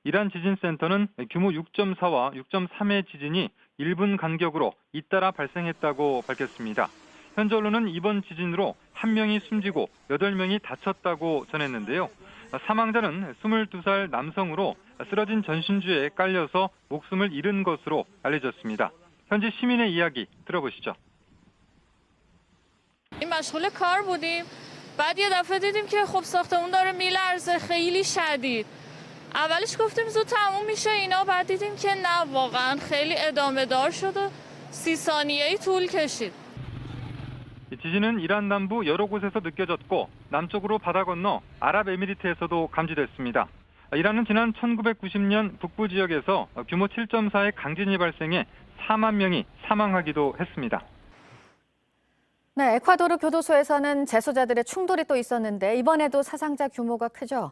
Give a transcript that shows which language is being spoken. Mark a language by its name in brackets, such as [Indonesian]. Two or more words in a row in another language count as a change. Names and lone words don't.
[Korean] 이란 지진센터는 규모 6.4와 6.3의 지진이 1분 간격으로 잇따라 발생했다고 밝혔습니다. 현지 언론은 이번 지진으로 1명이 숨지고 8명이 다쳤다고 전했는데요. 사망자는 22살 남성으로 쓰러진 전신주에 깔려서 목숨을 잃은 것으로 알려졌습니다. 현지 시민의 이야기 들어보시죠. [Persian] مشغول کار بودیم بعد یه دفعه دیدیم که خب ساختمون داره میلرزه خیلی شدید اولش گفتیم زود تموم میشه اینا بعد دیدیم که نه واقعا خیلی ادامه دار شد و 30 ثانیه‌ای طول کشید. [Korean] 지진은 이란 남부 여러 곳에서 느껴졌고 남쪽으로 바다 건너 아랍에미리트에서도 감지됐습니다. 이란은 지난 1990년 북부 지역에서 규모 7.4의 강진이 발생해 4만 명이 사망하기도 했습니다. 네, 에콰도르 교도소에서는 재소자들의 충돌이 또 있었는데 이번에도 사상자 규모가 크죠?